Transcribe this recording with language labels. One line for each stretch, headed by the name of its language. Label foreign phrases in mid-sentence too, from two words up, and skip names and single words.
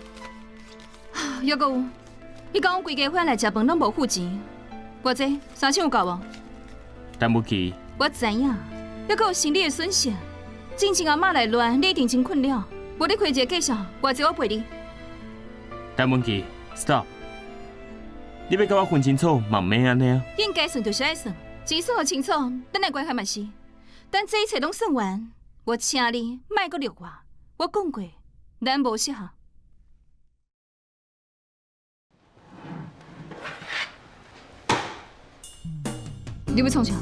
Min Nan Chinese: 还阁有，你讲我规家伙来食饭拢无付钱。偌济3千有够无？但不记，我知影，还阁有生理的损失。真正阿嬷来乱，你一定真困扰。无你开一个计数，偌济我陪你。但不记 ，stop！你要甲我分清楚，嘛毋免安尼啊。应该算就是爱算，钱算好清楚，等来关系嘛是。等这一切拢算完，我请你莫阁掠我。我讲过，咱无适合。你要创啥？